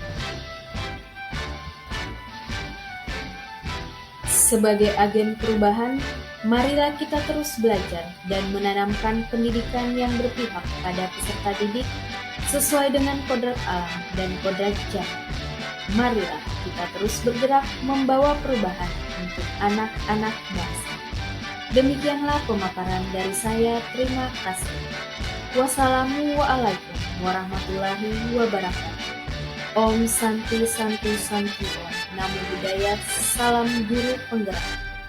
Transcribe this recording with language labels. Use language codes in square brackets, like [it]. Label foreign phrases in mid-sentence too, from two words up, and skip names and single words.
[id] Sebagai agen perubahan, marilah kita terus belajar dan menanamkan pendidikan yang berpihak pada peserta didik sesuai dengan kodrat alam dan kodrat zaman. Marilah kita terus bergerak membawa perubahan untuk anak-anak bangsa. Demikianlah pemaparan dari saya. Terima kasih. [ar] والسلام عليكم ورحمة الله وبركاته. [sa] Om Santi Santi Santi Om. [pi] Namo Buddhaya. [id] Salam Guru Penggerak.